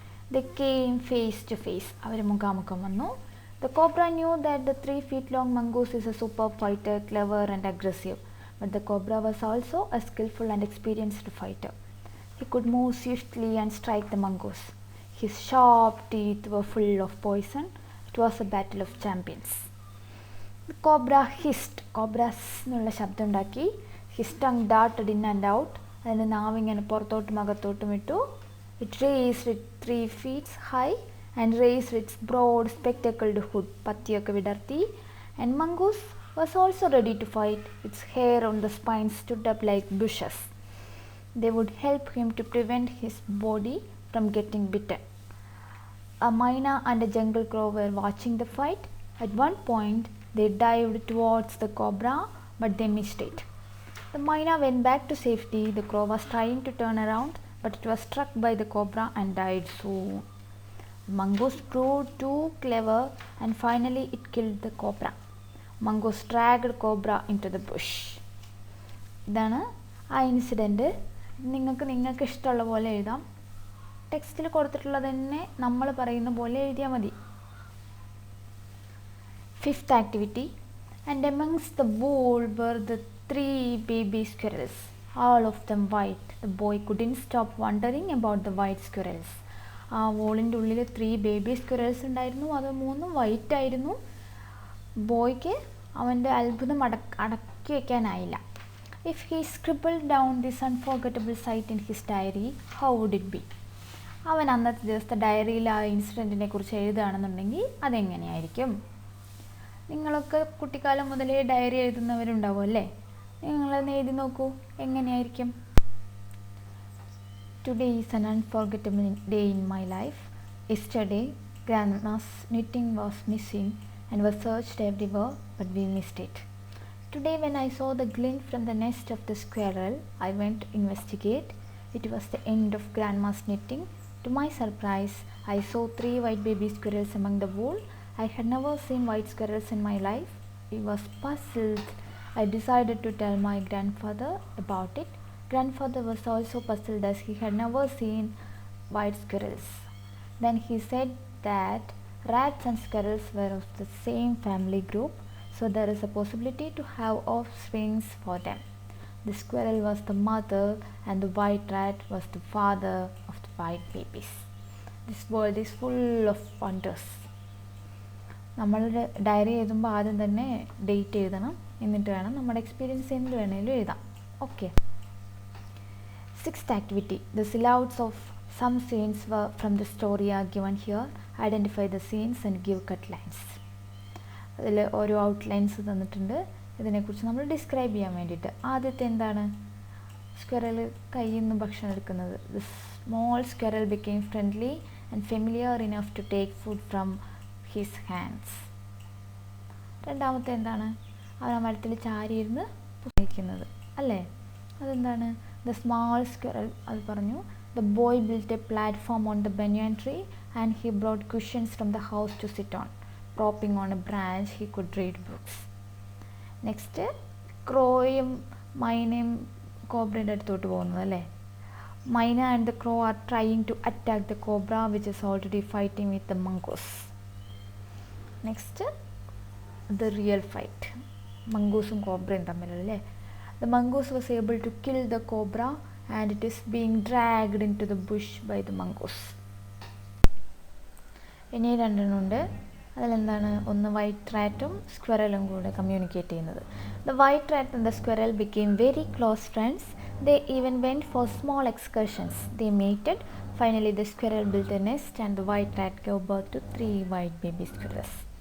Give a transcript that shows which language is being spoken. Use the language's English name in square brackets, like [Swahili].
[English] They came face to face. [Malayalam] അവർ മുഖാമുഖം വന്നു. [English] The cobra knew that the 3 feet long mongoose is a superb fighter, clever and aggressive. But the cobra was also a skillful and experienced fighter. He could move swiftly and strike the mongoose. His sharp teeth were full of poison. It was a battle of champions. The cobra hissed. [Malayalam] Cobra എന്നുള്ള ശബ്ദം ഉണ്ടാക്കി. [English] His tongue darted in and out. [Malayalam] അതിൻ്റെ നാവിങ്ങനെ പുറത്തോട്ടും അകത്തോട്ടും ഇട്ടു. [English] It raised it 3 feet high and raised its broad spectacled hood. [Malayalam] പത്തിയൊക്കെ വിടർത്തി. [English] And mongoose was also ready to fight. Its hair on the spine stood up like bushes. They would help him to prevent his body from getting bitten. A myna and a jungle crow were watching the fight. At one point, they dived towards the cobra, but they missed it. The myna went back to safety. The crow was trying to turn around, but it was struck by the cobra and died soon. The mongoose proved too clever, and finally it killed the cobra. Mongoose dragged cobra into the bush. [Malayalam] ഇതാണ് ആ incident. നിങ്ങൾക്ക് ഇഷ്ടമുള്ള പോലെ എഴുതാം. ടെക്സ്റ്റിൽ കൊടുത്തിട്ടുള്ളത് തന്നെ നമ്മൾ പറയുന്ന പോലെ എഴുതിയാൽ മതി. [English] 5th activity. And amongst the wool were the 3 baby squirrels, all of them white. The boy couldn't stop wondering about the white squirrels. [Malayalam] ആ വോളിൻ്റെ ഉള്ളിൽ [English] 3 baby squirrels [Malayalam] ഉണ്ടായിരുന്നു. അത് 3 വൈറ്റ് ആയിരുന്നു. ബോയ്ക്ക് അവൻ്റെ അത്ഭുതം അടക്കി വയ്ക്കാനായില്ല. [English] If he scribbled down this unforgettable sight in his diary, how would it be? [Malayalam] അവൻ അന്നത്തെ ദിവസത്തെ ഡയറിയിൽ ആ ഇൻസിഡൻറ്റിനെ കുറിച്ച് എഴുതുകയാണെന്നുണ്ടെങ്കിൽ അതെങ്ങനെയായിരിക്കും? നിങ്ങളൊക്കെ കുട്ടിക്കാലം മുതലേ ഡയറി എഴുതുന്നവരുണ്ടാവും അല്ലേ? നിങ്ങളൊന്ന് എഴുതി നോക്കൂ, എങ്ങനെയായിരിക്കും? [English] Today is an unforgettable day in my life. Yesterday, Grandma's knitting was missing and was searched everywhere, but we missed it. Today, when I saw the glint from the nest of the squirrel, I went to investigate. It was the end of Grandma's knitting. To my surprise, I saw 3 white baby squirrels among the wool. I had never seen white squirrels in my life. I was puzzled. I decided to tell my grandfather about it. Grandfather was also puzzled as he had never seen white squirrels. Then he said that rats and squirrels were of the same family group, so there is a possibility to have offsprings for them. The squirrel was the mother and the white rat was the father of the white babies. This world is full of wonders. [Malayalam] നമ്മളുടെ diary എഴുതുമ്പോൾ ആദ്യം തന്നെ date എഴുതണം. എന്നിട്ട് വേണം നമ്മുടെ experience എന്ത് വേണേലും എഴുതാം. [English] Okay. 6th activity. The silhouettes of some scenes from the story are given here. Identify the scenes and give cut lines. [Malayalam] അതിൽ ഓരോ ഔട്ട്ലൈൻസ് തന്നിട്ടുണ്ട്. ഇതിനെക്കുറിച്ച് നമ്മൾ ഡിസ്ക്രൈബ് ചെയ്യാൻ വേണ്ടിയിട്ട്. ആദ്യത്തെ എന്താണ്? സ്ക്വറൽ കയ്യിൽ നിന്ന് ഭക്ഷണം എടുക്കുന്നത്. [English] The small squirrel became friendly and familiar enough to take food from his hands. [Malayalam] രണ്ടാമത്തെ എന്താണ്? അവൻ ആ മരത്തിൽ ചാരിയിരുന്ന് കഴിക്കുന്നത് അല്ലേ? അതെന്താണ്? [English] The small squirrel, [Malayalam] അത് പറഞ്ഞു. [English] The boy built a platform on the banyan tree and he brought cushions from the house to sit on. Propping on a branch, he could read books. [Malayalam] Next, ക്രോയും മൈനയും കോബ്രയുടെ അടുത്തോട്ട് പോകുന്നത് അല്ലേ. [English] Myna and the crow are trying to attack the cobra which is already fighting with the mongoose. Next the real fight, [Malayalam] മംഗൂസും കോബ്രയും തമ്മിലല്ലേ. [English] The mongoose was able to kill the cobra and it is being dragged into the bush by the mongoose. [Malayalam] ഇനി രണ്ടെണ്ണമുണ്ട്. അതിലെന്താണ്, ഒന്ന് white റാറ്റും സ്ക്വറലും കൂടെ communicate ചെയ്യുന്നത്. [English] The white rat and the squirrel became very close friends. They even went for small excursions. They mated. Finally the squirrel built a nest and the white rat gave birth to 3 white baby squirrels.